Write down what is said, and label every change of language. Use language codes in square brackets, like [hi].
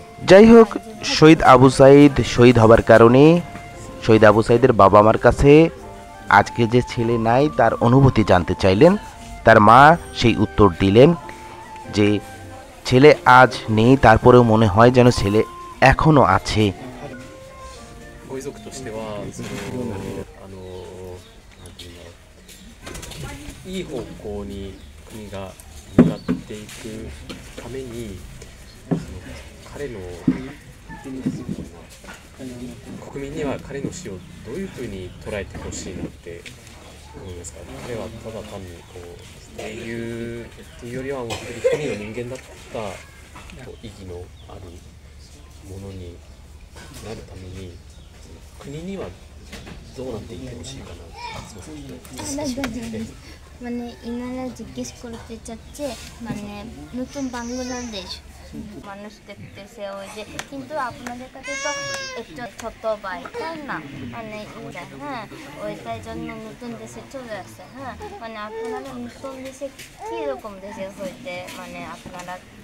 [bn] যাই হোক, শহীদ আবু সাইদ শহীদ হবার কারণে শহীদ আবু সাইদের বাবা মার কাছে আজকে যে ছেলে নাই তার অনুভূতি জানতে চাইলেন। তার মা সেই উত্তর দিলেন যে ছেলে আজ নেই, তারপরেও মনে হয় যেন ছেলে এখনো আছে। [ja] ご遺族としてはなんていうんだろう、いい方向に国が向かっていくために彼の国民には彼の死をどういうふうに捉えてほしいなって思いますか？彼はただ単にこう英雄っていうよりは本当に一人の人間だった意義のあるものになるために国にはどうなっていってほしいかなって。 [bn] মানে ইনারা জিজ্ঞেস করতে চাচ্ছে, মানে নতুন বাংলাদেশ মানুষ দেখতেছে ওই যে, কিন্তু আপনাদের কাছে তো একটা ছোট ভাই তাই না, মানে হ্যাঁ, ওইটার জন্য নতুন দেশে চলে আসে। হ্যাঁ, মানে আপনারা নতুন দেশে কীরকম দেশে হইতে মানে আপনারা